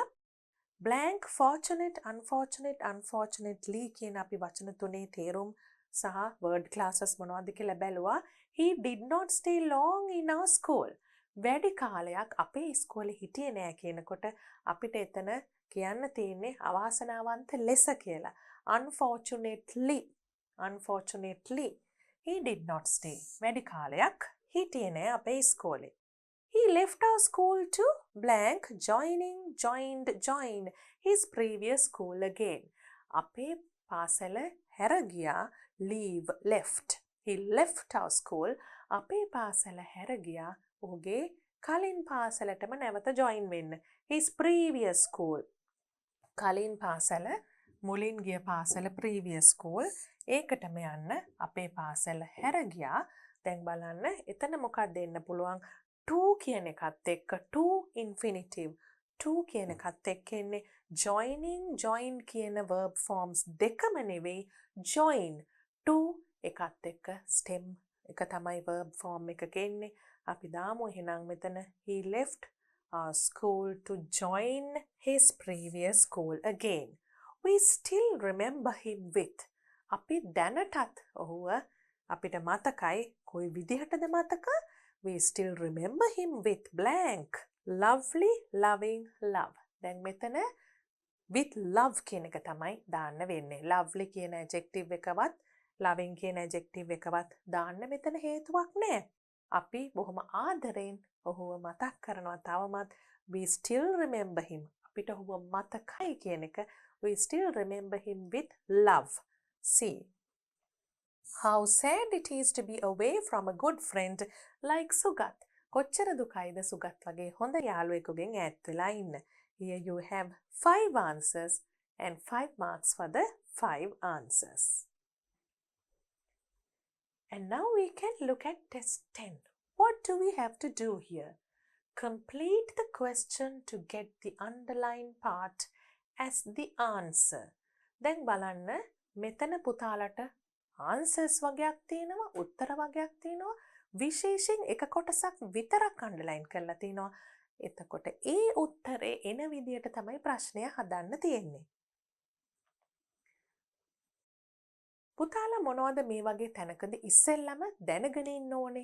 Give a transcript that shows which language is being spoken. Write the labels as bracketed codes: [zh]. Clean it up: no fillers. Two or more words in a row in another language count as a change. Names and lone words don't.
[en] blank fortunate unfortunate unfortunately [si] කියන අපි වචන තුනේ තේරුම් සහ [en] word classes [si] මොනවද කියලා බැලුවා. [en] He did not stay long in our school. [si] වැඩි කාලයක් අපේ ඉස්කෝලේ හිටියේ නෑ කියනකොට අපිට එතන කියන්න තියෙන්නේ අවාසනාවන්ත ලෙස කියලා. [en] Unfortunately he did not stay. [si] වැඩි කාලයක් හිටියේ නෑ අපේ ඉස්කෝලේ. [en] He left our school to blank joined his previous school again. [si] අපේ පාසල හැර ගියා [en] leave left. He left our school. [si] අපේ පාසල හැර ගියා ඔහුගේ කලින් පාසලටම නැවත join වෙන්න. [en] His previous school. [si] කලින් පාසල මුලින් ගිය පාසල [en] previous school. [si] ඒකටම යන්න අපේ පාසල හැර ගියා. දැන් බලන්න එතන මොකක්ද දෙන්න පුළුවන්? to කියන එකත් එක්ක [en] to infinitive. [si] to කියන එකත් එක්ක එන්නේ join කියන [en] verb forms [si] දෙකම නෙවෙයි join. to එකත් එක්ක stem එක තමයි [en] verb form [si] එකක එන්නේ. අපි දාමු එහෙනම් මෙතන [en] he left our school to join his previous school again. We still remember him with. [si] අපි දැනටත් ඔහුව අපිට මතකයි කොයි විදිහටද මතක? [en] We still remember him with blank. Lovely, loving, love. [si] දැන් මෙතන [en] with love [si] කියන එක තමයි දාන්න වෙන්නේ. Lovely කියන adjective එකවත් loving කියන adjective එකවත් දාන්න මෙතන හේතුවක් නෑ. අපි බොහොම ආදරෙන් ඔහුව මතක් කරනවා තවමත්. [en] We still remember him. [si] අපිට ඔහුව මතකයි කියන එක. [en] We still remember him with love. See. How sad it is to be away from a good friend like Sugat. [si] කොච්චර දුකයිද සුගත් වගේ හොඳ යාළුවෙකුගෙන් ඈත් වෙලා ඉන්න. [en] Here you have 5 answers and 5 marks for the 5 answers. And now we can look at test 10. What do we have to do here? Complete the question to get the underlined part as the answer. [si] දැන් බලන්න මෙතන පුතාලට answers වගේක් තියෙනවා උත්තර වගේක් තියෙනවා විශේෂයෙන් එක කොටසක් විතරක් අන්ඩර්ලයින් කරලා තිනවා. එතකොට ඒ උත්තරේ එන විදියට තමයි ප්‍රශ්නය හදන්න තියෙන්නේ. පුතාලා මොනවද මේ වගේ තැනකදී ඉස්සෙල්ලම දැනගෙන ඉන්න ඕනේ?